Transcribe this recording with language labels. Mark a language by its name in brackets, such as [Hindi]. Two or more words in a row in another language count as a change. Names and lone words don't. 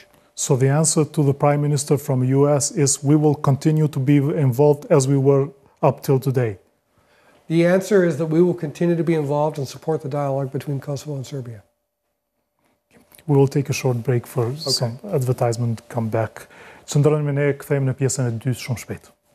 [English] So the answer to the Prime Minister from the U.S. is we will continue to be involved as we were up till today. The answer is that we will continue to be involved and support the dialogue between Kosovo and Serbia. We will take a short break for some advertisement, come back. [Albanian] Qëndroni me ne, kthehemi në pjesën e dytë shumë shpejt.